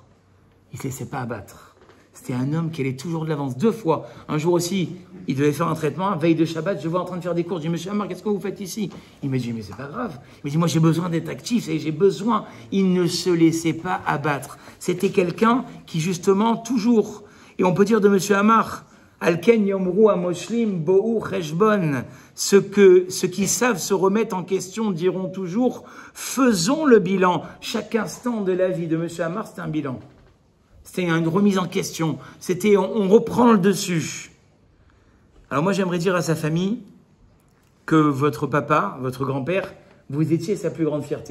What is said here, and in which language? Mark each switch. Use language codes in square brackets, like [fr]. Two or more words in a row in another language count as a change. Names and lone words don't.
[fr] Il ne se laissait pas abattre. C'était un homme qui allait toujours de l'avance. 2 fois. Un jour aussi, il devait faire un traitement. Veille de Shabbat, je le vois en train de faire des courses. Je dis, monsieur Amar, qu'est-ce que vous faites ici? Il m'a dit, mais c'est pas grave. Il m'a dit, moi, j'ai besoin d'être actif et j'ai besoin. Il ne se laissait pas abattre. C'était quelqu'un qui, justement, toujours, et on peut dire de monsieur Amar, [he] על כן יאמרו המושלים בואו חשבון. [fr] Ceux qui savent se remettre en question diront toujours, faisons le bilan. Chaque instant de la vie de monsieur Amar, c'était un bilan. C'était une remise en question. C'était, on reprend le dessus. Alors moi, j'aimerais dire à sa famille que votre papa, votre grand-père, vous étiez sa plus grande fierté.